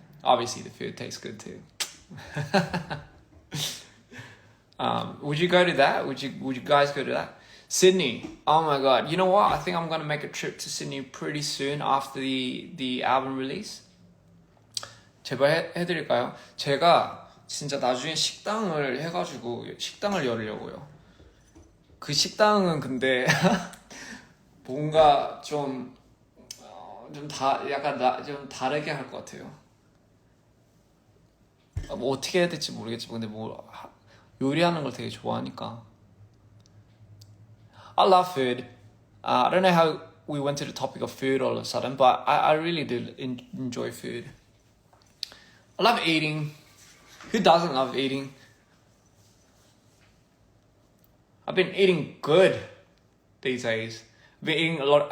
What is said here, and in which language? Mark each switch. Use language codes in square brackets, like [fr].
[en] Obviously, the food tastes good too. Would you go to that? Would you guys go to that? Sydney. Oh my god. You know what? I think I'm gonna make a trip to Sydney pretty soon after the album release. [ko] 제발 해드릴까요? 제가 진짜 나중에 식당을 해가지고 식당을 열으려고요. 그 식당은 근데 뭔가 좀 다르게 할 것 같아요. 뭐 어떻게 해야 될지 모르겠지만 근데 뭐 요리하는 걸 되게 좋아하니까. [en] I love food. I don't know how we went to the topic of food all of a sudden, but I really do enjoy food. I love eating. Who doesn't love eating? I've been eating good these days. I've been eating a lot.